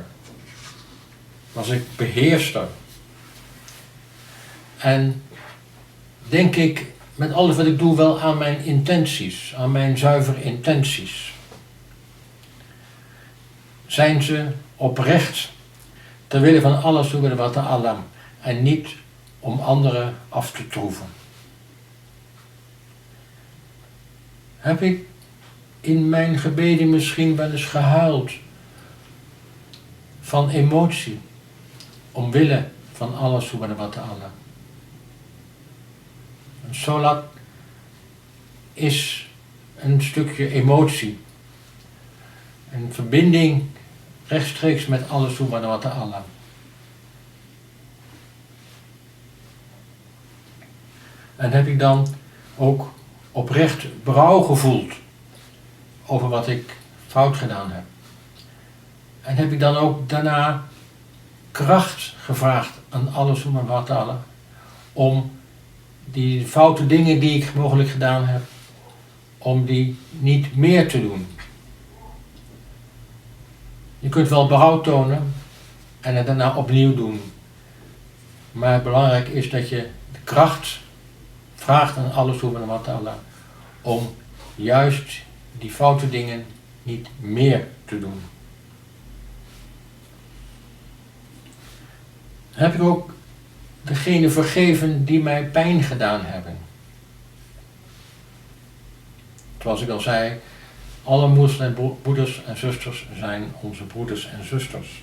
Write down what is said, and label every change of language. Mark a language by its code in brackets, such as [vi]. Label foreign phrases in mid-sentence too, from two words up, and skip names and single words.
[nl] Was ik beheerster? En denk ik met alles wat ik doe wel aan mijn intenties, aan mijn zuivere intenties? Zijn ze oprecht ter wille van [ar] الله سبحانه وتعالى [nl] en niet om anderen af te troeven? Heb ik in mijn gebeden misschien wel eens gehuild van emotie omwille van [ar] الله سبحانه وتعالى? [nl] Een solat is een stukje emotie, een verbinding rechtstreeks met [ar] الله سبحانه وتعالى. [nl] En heb ik dan ook oprecht berouw gevoeld over wat ik fout gedaan heb? En heb ik dan ook daarna kracht gevraagd aan [ar] الله سبحانه وتعالى [nl] om die foute dingen die ik mogelijk gedaan heb, om die niet meer te doen? Je kunt wel berouw tonen en het daarna opnieuw doen. Maar belangrijk is dat je de kracht vraagt aan [ar] الله سبحانه وتعالى [nl] om juist die foute dingen niet meer te doen. Heb ik ook degene vergeven die mij pijn gedaan hebben? Zoals ik al zei, alle moslimbroeders en zusters zijn onze broeders en zusters.